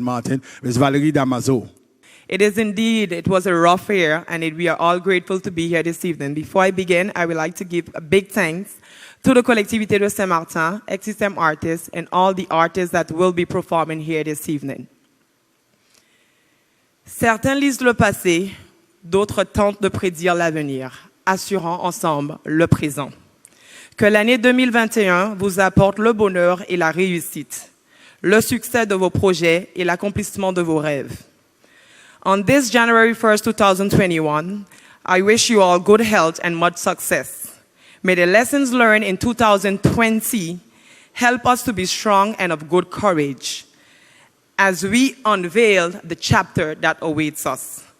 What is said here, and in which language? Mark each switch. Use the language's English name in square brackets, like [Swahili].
[English] Martin, Ms. Valerie Damazo. It was a rough year, and we are all grateful to be here this evening. Before I begin, I would like to give a big thanks to the Collectivité de Saint-Martin, SXM artists, and all the artists that will be performing here this evening. [French] Certains lisent le passé, d'autres tentent de prédire l'avenir, assurant ensemble le présent. Que l'année 2021 vous apporte le bonheur et la réussite, le succès de vos projets et l'accomplissement de vos rêves. [English] On this January 1st, 2021, I wish you all good health and much success. May the lessons learned in 2020 help us to be strong and of good courage as we unveil the chapter that awaits us.